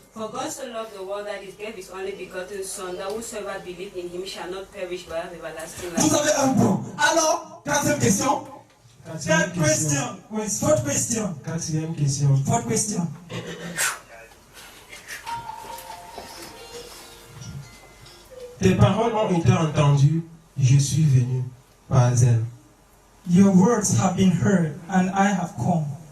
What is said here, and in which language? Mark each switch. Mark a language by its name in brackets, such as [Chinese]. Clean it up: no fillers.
[English] For God so loved the world that he gave his only begotten Son, that whosoever believe in him shall not perish but have everlasting life. [French] Vous avez un point. Alors, quatrième question. [English] Third question. Fourth question. [French] Quatrième question. [English] Fourth question. [French] Tes paroles ont été entendues, je suis venu par elles. [English] Your words have been heard, and I have come.